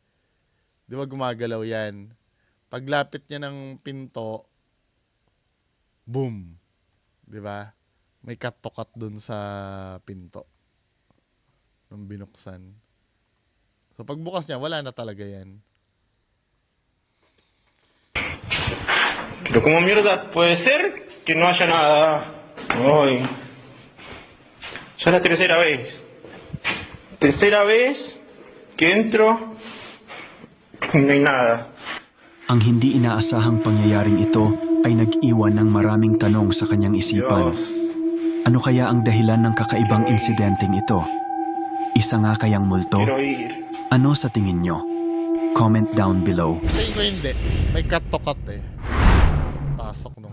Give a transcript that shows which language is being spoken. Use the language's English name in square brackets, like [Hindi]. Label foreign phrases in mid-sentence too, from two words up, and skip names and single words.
[Filipino] Di ba gumagalaw yan? Paglapit niya ng pinto, boom. Di ba? May [English] cut to cut [Filipino] dun sa pinto. Nung binuksan. So pagbukas niya, wala na talaga yan. [Spanish] Pero como mierda puede ser que no haya nada. Ay. Ya es la tercera vez. Tercera vez que entro y no hay nada. [Filipino] Ang hindi inaasahang pangyayaring ito ay nag-iwan ng maraming tanong sa kanyang isipan. [Spanish] Dios. [Filipino] Ano kaya ang dahilan ng kakaibang insidenteng ito? Isa nga kayang multo? [Spanish] Quiero ir. [Filipino] Ano sa tingin nyo? [English] Comment down below. [Filipino] Tingin ko hindi. May [English] cut to cut [Filipino] eh. Pasok nung.